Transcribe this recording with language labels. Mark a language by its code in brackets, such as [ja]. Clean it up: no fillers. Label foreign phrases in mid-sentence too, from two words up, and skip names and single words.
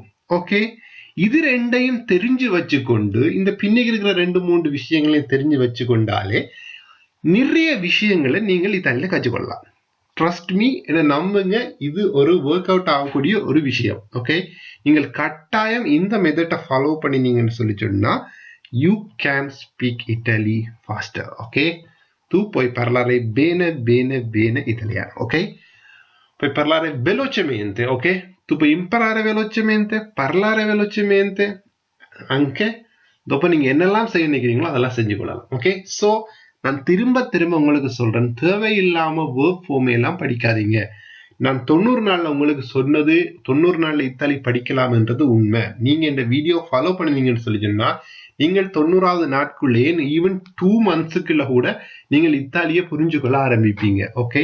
[ta] ஓகே, இது ரெண்டையும் தெரிஞ்சு வச்சுக்கொண்டு இந்த பின்னுக்கு இருக்கிற 2-3 விஷயங்களையும் தெரிஞ்சு வச்சுக்கொண்டாலே நிறைய விஷயங்களை நீங்கள் இத்தாலியில கற்றுக்கொள்ளலாம். [en] trust me, [ta] என்ன நம்புங்க, இது ஒரு [en] work out [ta] ஆகக்கூடிய ஒரு விஷயம். ஓகே, நீங்கள் கட்டாயம் இந்த மெத்தடை ஃபாலோ பண்ணினீங்கன்னு சொல்லி சொன்னா [en] you can speak Italy faster. [ta] ஓகே, [it] tu puoi parlare bene, bene, bene italiano, ok? Puoi parlare velocemente, ok? Tu puoi imparare velocemente, parlare velocemente, anche dopo [ta] நீங்க என்னெல்லாம் செய்ய நினைக்கிறீங்களோ அதெல்லாம் செஞ்சு கொள்ளலாம், ஓகே? ஸோ நான் திரும்ப திரும்ப உங்களுக்கு சொல்றேன், தேவையில்லாம [en] verb form [ta] எல்லாம் படிக்காதீங்க. நான் 90 நாள்ல உங்களுக்கு சொன்னது 90 நாள்ல இத்தாலி படிக்கலாம் என்றது உண்மை. நீங்க இந்த வீடியோ ஃபாலோ பண்ணுவீங்கன்னு சொல்லி சொன்னா நீங்கள் 90வது நாட்குள்ளேயே ஈவன் 2 மந்த்ஸுக்குள்ள கூட நீங்கள் இத்தாலியை புரிஞ்சு கொள்ள ஆரம்பிப்பீங்க, ஓகே?